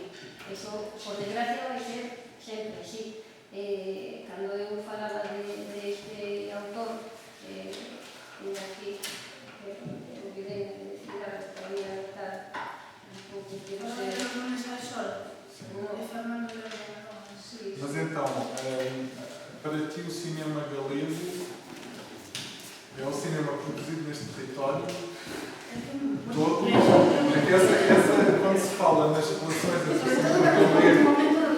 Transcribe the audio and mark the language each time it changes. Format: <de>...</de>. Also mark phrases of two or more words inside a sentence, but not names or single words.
<gl>Eso, por desgracia, vai ser sempre así. Cando eu falaba deste autor, aquí, olvidei de decir que todavía está un pouco que Non é só sol, é Fernando de Aragón.</gl> <pt>Mas então, para ti o cinema galego é o cinema produzido neste território todo? Quando se fala nas relações entre o cinema galego...</pt>